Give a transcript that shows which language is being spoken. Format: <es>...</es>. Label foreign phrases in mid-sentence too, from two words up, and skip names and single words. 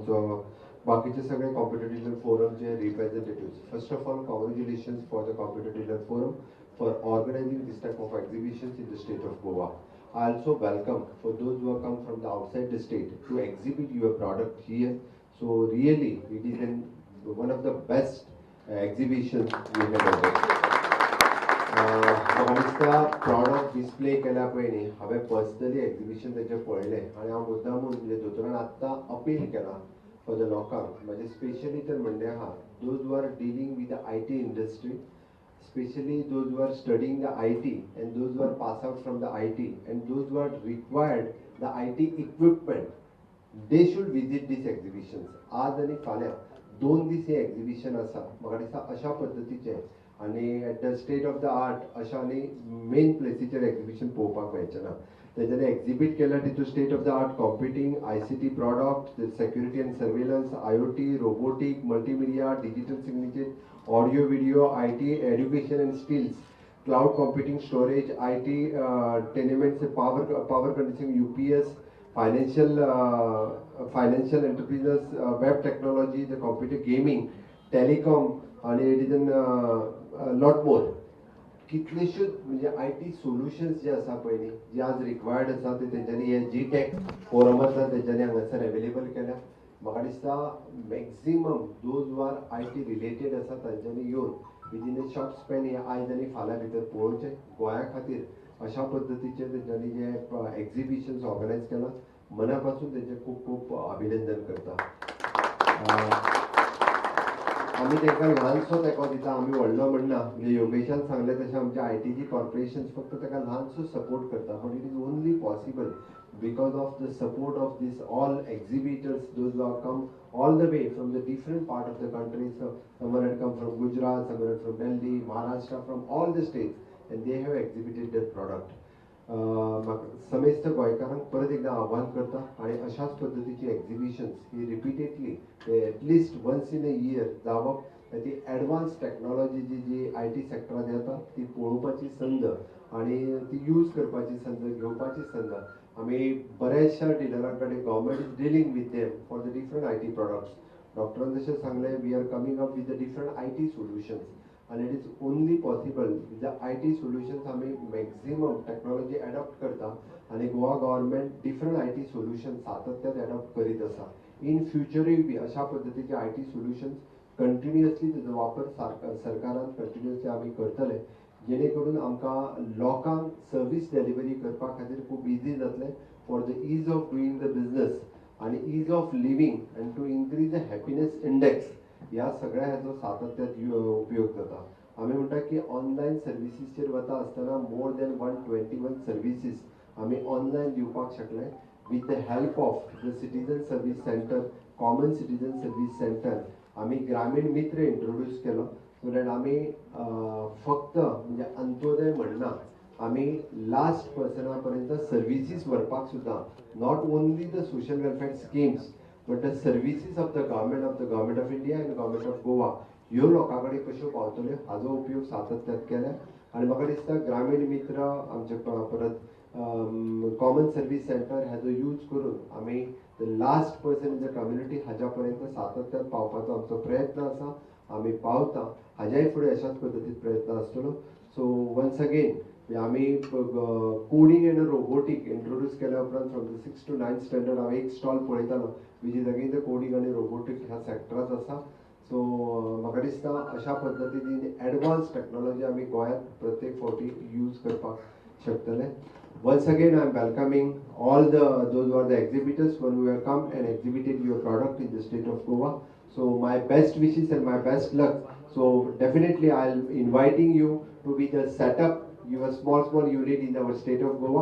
<kok>आमचो बाकीचे सगळे</kok> <en>computer dealer</en> <kok>फोरमचे रिप्रेझेंटेटिव्स.</kok> <en>first of all, congratulations for the computer dealer forum for organizing this type of exhibitions in the state of Goa. I also welcome for those who have come from the outside the state to exhibit your product here. So really, it is one of the best exhibitions we have ever.</en> <kok>म्हाका दिसता प्रॉडक्ट डिस्प्ले केल्या पयलीं हांवें पर्सनली एक्झिबिशन तेजें पळयलें आनी हांव मुद्दामून म्हणजे दोतोरान आत्तां अपील केलां</kok> <en>for the</en> <kok>लोकांक, म्हणजे स्पेशली तर म्हणणें आहा</kok> <en>those who are dealing with the IT industry, especially those who are studying the IT and those who are pass out from the IT and those who are required the IT equipment, they should visit these exhibitions.</en> <kok>आज आणि फाल्यां 2 दीस हे एक्झिबिशन आसा. म्हाका दिसता अशा पद्दतीचें आनी</kok> <en>at the state of the art</en> <kok>अशा आनी मेन प्लेसीचेर एक्झिबिशन पळोवपाक मेळचें ना. तेजें एक्झिबीट केल्या तितून</kok> <en>state of the art computing, ICT product, security and surveillance, IoT, robotic, multimedia, digital signature, audio video, IT, education and skills, cloud computing, storage, IT, tenements, power conditioning, UPS, financial entrepreneurs, web technology, the computer gaming, telecom, and it is a lot more.</en> <kok>कितलेशेच म्हणजे</kok> <en>IT solutions</en> <kok>जे आसा पळय जे आज रिक्वायर्ड आसा ते तेंच्यांनी हे GTech फोरम आसा तेंच्यांनी हांगासर अवेलेबल केल्या. म्हाका दिसता मॅक्झिमम</kok> <en>those who are IT related</en> <kok>आसा तांच्यांनी येवन</kok> <en>within a short span</en> <kok>हे आयज आनी फाल्यां भितर पळोवचें. गोंया खातीर अशा पद्दतीचे तेंच्यांनी जे एक्झिबिशन्स ऑर्गनायज केला मना पासून तेंचें खूब खूब अभिनंदन करता. आमी ताका ल्हानसो तेंको दिता, आमी व्हडलो म्हणना. म्हणजे योगेशान सांगलें तशें आमच्या ITची कॉर्पोरेशन्स फक्त ताका ल्हानसो सपोर्ट करता,</kok> <en>but it is only possible because of the support of these all exhibitors, those who have come all the way from the different part of the country. So someone had come from Gujarat, someone had from Delhi, Maharashtra, from all the states, and they have exhibited their product.</en> <kok>समेस्त गोंयकारांक परत एकदा आव्हान करता आणि अशाच पद्दतीची एक्झिबिशन्स ही</kok> <en>repeatedly at least once in a year</en> <kok>जावप, ती</kok> <en>advance technology</en> <kok>जी IT सेक्टरांत येता ती पळोवपाची संद आणि ती यूज करपाची संद, घेवपाची संद आमी बऱ्याचशा डिलरां कडेन</kok> <en>government is dealing with them for the different IT products.</en> <kok>डॉक्टरान जशें सांगलें,</kok> <en>we are coming up with the different IT solutions and it is only possible with the IT solutions</en> <kok>आमी मॅक्झिमम टेक्नॉलॉजी एडॉप्ट करता आणि गोवा गव्हर्मेंट डिफरंट IT सोल्युशन्स सातत्यान एडॉप्ट करीत आसा. इन फ्युचरूय बी अशा पद्दतीचे IT सोल्युशन्स कंटिन्युअसली तेजो वापर सरकारान कंटिन्युअसली आमी करतले, जेणे करून आमकां लोकांक</kok> <en>service delivery</en> <kok>करपा खातीर खूब इजी जातलें</kok> <en>for the ease of doing the business</en> <kok>आणि</kok> <en>ease of living and to increase the happiness index.</en> <kok>ह्या सगळ्या हाचो सातत्यात उपयोग जाता. आमी म्हणटा की ऑनलायन सर्विसीसचेर वता आसतना</kok> <en>more than 121 services</en> <kok>आमी ऑनलायन दिवपाक शकले</kok> <en>with the help of the citizen service center, common citizen service center,</en> <kok>कॉमन सिटीजन सर्वीस सेंटर. आमी ग्रामीण मित्र इंट्रोड्यूस केलो</kok> <en>so that</en> <kok>आमी फक्त म्हणजे अंत्योदय म्हणना, आमी लास्ट पर्सना पर्यंत सर्विसीस व्हरपाक सुद्दां</kok> <en>not only the social welfare schemes but the services of the government of India and government of Goa</en> <kok>ह्यो लोकां कडेन कश्यो पावतल्यो हाचो उपयोग सातत्यात केला. आनी म्हाका दिसता ग्रामीण मित्र आमचे परत</kok> <en>common service center</en> <kok>हाचो यूज करून आमी</kok> <en>the last person in the community</en> <kok>हाज्या पर्यंत सातत्यात पावपाचो आमचो प्रयत्न आसा. आमी पावता, हाज्याय फुडें अशाच पद्दतीन प्रयत्न आसतलो.</kok> <en>so once again</en> <kok>आमी</kok> <en>coding and robotic</en> <kok>इंट्रोड्यूस केल्या उपरांत</kok> <en>from the 6th to 9th standard</en> <kok>हांव एक स्टॉल पळयतालो</kok> <en>which is again the coding</en> <kok>आनी रोबोटिक ह्या सेक्टरांत आसा. सो म्हाका दिसता अशा पद्दतीन</kok> <en>advance technology</en> <kok>आमी गोंयांत प्रत्येक फावटी यूज करपाक शकतले.</kok> <en>Once again, I am welcoming all those who are the exhibitors who have come and exhibited your product in the state of Goa. So my best wishes and my best luck. So definitely I am inviting you to be the setup your small unit in our state of Goa.</en>